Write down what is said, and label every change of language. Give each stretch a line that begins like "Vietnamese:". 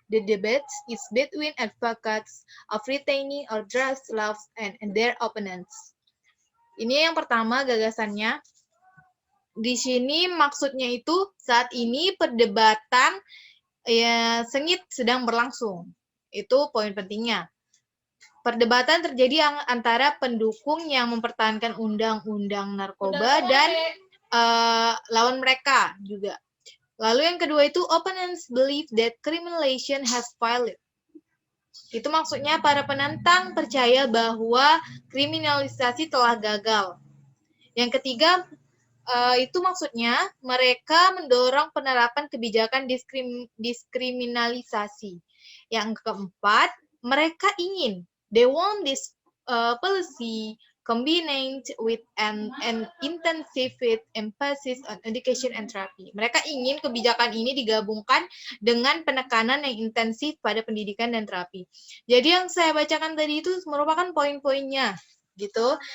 English: The debate is between advocates of retaining or drugs laws and their opponents.
Indonesian: Ini yang pertama gagasannya. Di sini maksudnya itu saat ini perdebatan sengit sedang berlangsung. Itu poin pentingnya. Perdebatan terjadi antara pendukung yang mempertahankan undang-undang narkoba dan lawan mereka juga. Lalu yang kedua itu
English: opponents believe that criminalization has failed.
Indonesian: Itu maksudnya para penentang percaya bahwa kriminalisasi telah gagal. Yang ketiga itu maksudnya mereka mendorong penerapan kebijakan diskriminalisasi. Yang keempat, mereka ingin,
English: they want this policy combined with an intensive emphasis on education and therapy.
Indonesian: Mereka ingin kebijakan ini digabungkan dengan penekanan yang intensif pada pendidikan dan terapi. Jadi yang saya bacakan tadi itu merupakan poin-poinnya, gitu.